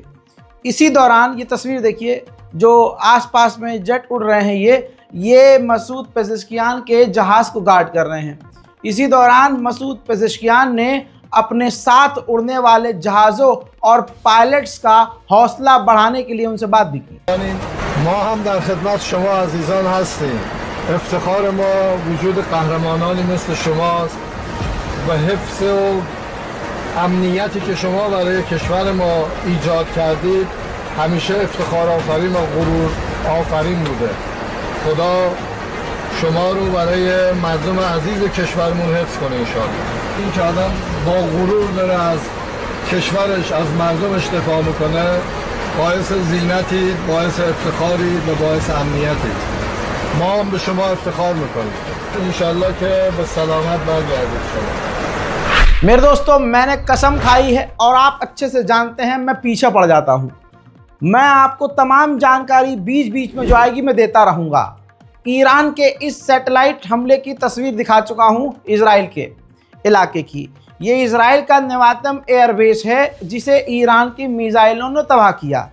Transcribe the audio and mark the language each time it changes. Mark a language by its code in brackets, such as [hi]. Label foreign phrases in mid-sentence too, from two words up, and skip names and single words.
[hi] इसी दौरान ये तस्वीर देखिए, जो आसपास में जेट उड़ रहे हैं, ये मसूद पेज़ेश्कियान के जहाज़ को गार्ड कर रहे हैं। इसी दौरान मसूद पेज़ेश्कियान ने अपने साथ उड़ने वाले जहाज़ों और पायलट्स का हौसला बढ़ाने के लिए उनसे बात भी की। [fa] ما هم در خدمت شما عزیزان هستیم. افتخار ما وجود قهرمانانی مثل شماست و حفظ و امنیتی که شما برای کشور ما ایجاد کردید همیشه افتخار آفرین و غرور آفرین بوده. خدا شما رو برای مردم عزیز کشورمون حفظ کنه انشاءالله. این که آدم با غرور داره از کشورش، از مردمش دفاع میکنه، باعث زینتی، باعث افتخاری و باعث امنیتی. ما هم به شما افتخار میکنیم. انشاءالله که به سلامت برگردید شما. [hi] मेरे दोस्तों, मैंने कसम खाई है और आप अच्छे से जानते हैं मैं पीछे पड़ जाता हूं। मैं आपको तमाम जानकारी बीच बीच में जो आएगी मैं देता रहूंगा। ईरान के इस सैटेलाइट हमले की तस्वीर दिखा चुका हूं इजराइल के इलाके की। ये इजराइल का नेवातम एयरबेस है जिसे ईरान की मिसाइलों ने तबाह किया।